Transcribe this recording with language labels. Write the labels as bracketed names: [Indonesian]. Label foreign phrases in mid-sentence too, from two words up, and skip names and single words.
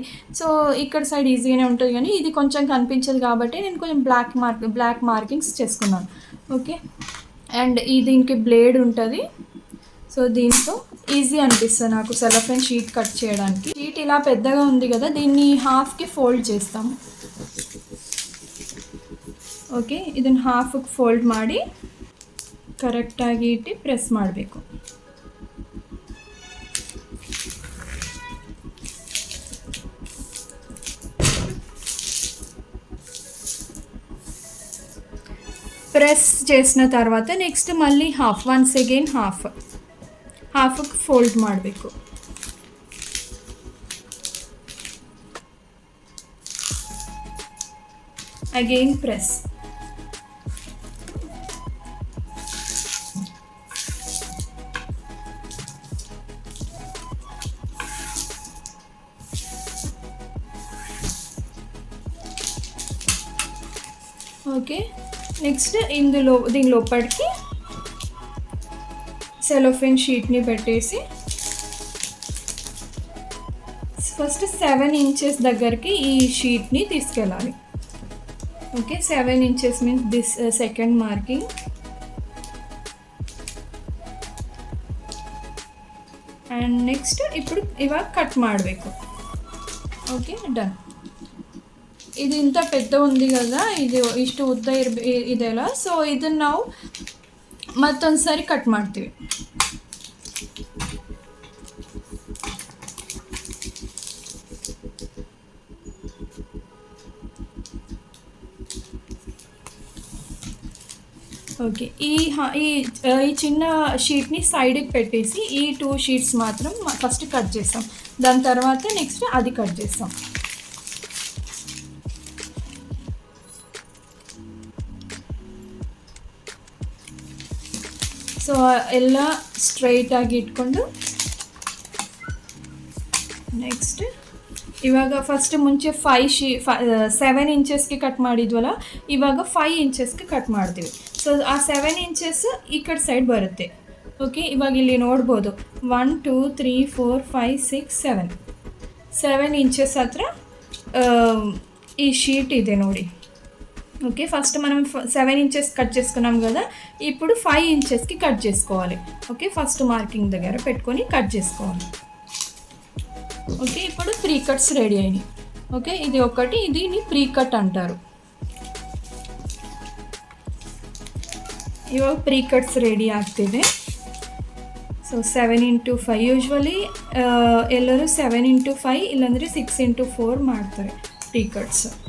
[Telugu] సో ఇక్కడ సైడ్ ఈజీగానే ఉంటుంది, కానీ ఇది కొంచెం కనిపించదు కాబట్టి నేను కొంచెం [English] black markings [Telugu] చేసుకున్నాను. [English] okay, and [Telugu] దీనికి బ్లేడ్ ఉంటుంది. సో దీంతో ఈజీ అనిపిస్తుంది నాకు [English] cellophane sheet cut [Telugu] చేయడానికి. షీట్ ఇలా పెద్దగా ఉంది కదా, దీన్ని [English] half-ki fold [Telugu] చేస్తాము. [Kannada] ಓಕೆ, ಇದನ್ನು ಹಾಫಿಗೆ ಫೋಲ್ಡ್ ಮಾಡಿ ಕರೆಕ್ಟಾಗಿ ಇಟ್ಟು ಪ್ರೆಸ್ ಮಾಡಬೇಕು. [Telugu] ప్రెస్ చేసిన తర్వాత నెక్స్ట్ మళ్ళీ [English] once again [Telugu] హాఫ్కి ఫోల్డ్ ಮಾಡಬೇಕು. [English] again press. [Telugu] ఓకే, నెక్స్ట్ దీని లోపలికి [English] cellophane sheet-ni [Telugu] పెట్టేసి ఫస్ట్ 7 ఇంచెస్ దగ్గరికి ఈ షీట్ని తీసుకెళ్ళాలి. [English] okay, 7 inches means this second marking. and next [Kannada] ఇప్పుడు ಇವಾಗ ಕಟ್ ಮಾಡಬೇಕು. [English] okay done. [Telugu] ఇదు ఇంథ పెద్ద ఉంది కదా, [Kannada] ಇದು ಇಷ್ಟು ಉದ್ದ ಇದೆಯಲ್ಲ, ಸೊ ಇದನ್ನು ನಾವು ಮತ್ತೊಂದು ಸಾರಿ ಕಟ್ ಮಾಡ್ತೀವಿ. [Telugu] ఓకే, ఈ చిన్న షీట్ని సైడ్కి పెట్టేసి ఈ 2 షీట్స్ మాత్రం [English] first cut [Telugu] చేస్తాం. దాని తర్వాత నెక్స్ట్ అది కట్ చేస్తాం. [Kannada] ಸೊ ಎಲ್ಲ ಸ್ಟ್ರೈಟಾಗಿ ಇಟ್ಕೊಂಡು ನೆಕ್ಸ್ಟ್ ಇವಾಗ ಫಸ್ಟ್ ಮುಂಚೆ 7 ಇಂಚಸ್ಗೆ ಕಟ್ ಮಾಡಿದ್ವಲ್ಲ, ಇವಾಗ 5 ಇಂಚಸ್ಗೆ ಕಟ್ ಮಾಡ್ತೀವಿ. ಸೊ ಆ 7 ಇಂಚಸ್ ಈ ಕಡೆ ಸೈಡ್ ಬರುತ್ತೆ. ಓಕೆ, ಇವಾಗ ಇಲ್ಲಿ ನೋಡ್ಬೋದು 1 2 3 4 5 6 7 ಇಂಚಸ್ ಹತ್ರ ఈ షీట్ ಇದೆ ನೋಡಿ. [Telugu] ఓకే, ఫస్ట్ మనం 7 ఇంచెస్ కట్ చేసుకున్నాం కదా, ఇప్పుడు 5 ఇంచెస్కి కట్ చేసుకోవాలి. ఓకే, [English] first marking [Telugu] దగ్గర పెట్టుకొని కట్ చేసుకోవాలి. ఓకే, ఇప్పుడు 3 [English] cuts ready [Telugu] అయినాయి. ఓకే, ఇది ఒకటి, దీన్ని [English] pre cut [Telugu] అంటారు. [Kannada] ಇವಾಗ [English] pre cuts ready [Kannada] ಆಗ್ತಿದೆ. ಸೊ 7 into 5 ಯೂಶ್ವಲಿ ಎಲ್ಲರೂ 7 into 5 ಇಲ್ಲಾಂದರೆ 6 into 4 ಮಾಡ್ತಾರೆ [English] pre cuts.